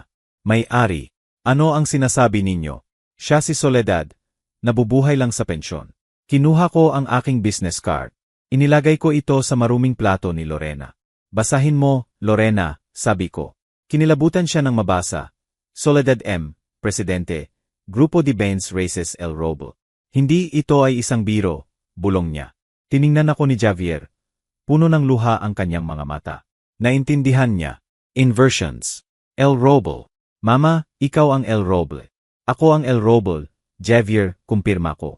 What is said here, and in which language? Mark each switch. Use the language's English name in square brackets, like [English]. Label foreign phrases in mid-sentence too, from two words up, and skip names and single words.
[Filipino] May-ari, ano ang sinasabi ninyo? Siya si Soledad, nabubuhay lang sa pensyon. Kinuha ko ang aking business card. Inilagay ko ito sa maruming plato ni Lorena. Basahin mo, Lorena, sabi ko. Kinilabutan siya ng mabasa. Soledad M., Presidente, Grupo de Bienes Raíces El Roble. Hindi ito ay isang biro, bulong niya. Tiningnan ako ni Javier. Puno ng luha ang kanyang mga mata. Naintindihan niya. Inversions. El Roble. Mama, ikaw ang El Roble. Ako ang El Roble, Javier, kumpirma ko.